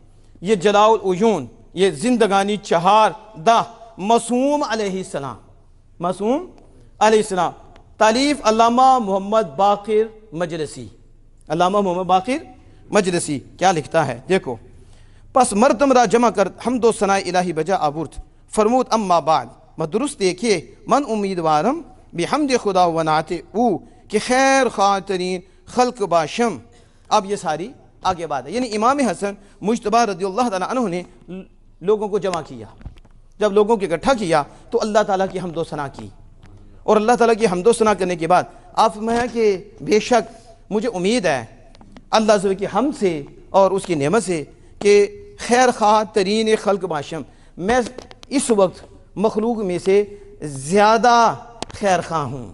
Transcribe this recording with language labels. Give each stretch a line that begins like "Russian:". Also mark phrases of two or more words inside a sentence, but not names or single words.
Urdu: یہ جلاء العیون, یہ زندگانی چہار دہ معصوم علیہ السلام, معصوم علیہ السلام, تالیف علامہ محمد باقر مجلسی. علامہ محمد باقر مجلسی کیا لکھتا ہے دیکھو.
Persian: پس مرتمرہ جمع کر حمد و ثناء الہی بجا آورد, فرمود اما بعد
Urdu: درست دیکھیے
Persian: من امیدوارم بحمد خدا و نعت او کہ خیر خاطرین خلق باشم.
Urdu: اب یہ ساری آگے بات ہے, یعنی امام حسن مجتبیٰ
Arabic: رضی اللہ تعالیٰ عنہ
Urdu: نے لوگوں کو جمع کیا. جب لوگوں کو اکٹھا کیا تو اللہ تعالیٰ کی حمد و ثنا کی, اور اللہ تعالیٰ کی حمد و ثنا کرنے کے بعد آپ فرمایا کہ بے شک مجھے امید ہے اللہ تعالیٰ کی حمد سے اور اس کی نعمت سے کہ
Persian: خیر خواہ ترین خلق باشم,
Urdu: میں اس وقت مخلوق میں سے زیادہ خیر خواہ ہوں.